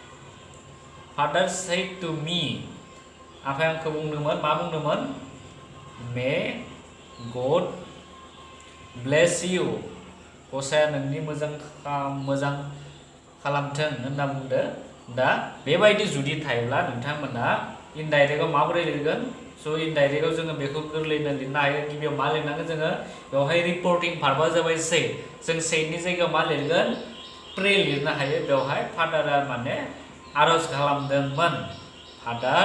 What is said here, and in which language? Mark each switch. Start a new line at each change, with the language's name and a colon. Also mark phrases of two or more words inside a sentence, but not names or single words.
English: said to me
Bodo: आफाया आंखौ बुंदोंमोन मा बुंदोंमोन
English: may God bless you
Bodo: गसाया नोंनि मोजां खालामथों होनना बुंदो दा बेबायदि जुदि थायोब्ला नोंथांमोना इनडाइरेक्टआव माबोरै लिरगोन स' इनडाइरेक्टआव जोङो बेखौ गोरलैयैनो लिरनो हायो गिबियाव मा लिरनांगोन जोङो बेवहाय
English: reporting verb
Bodo: जाबाय से जों सेनि जायगायाव मा लिरगोन प्रे लिरनो हायो बेवहाय फादारा माने आरज खालामदोंमोन फादार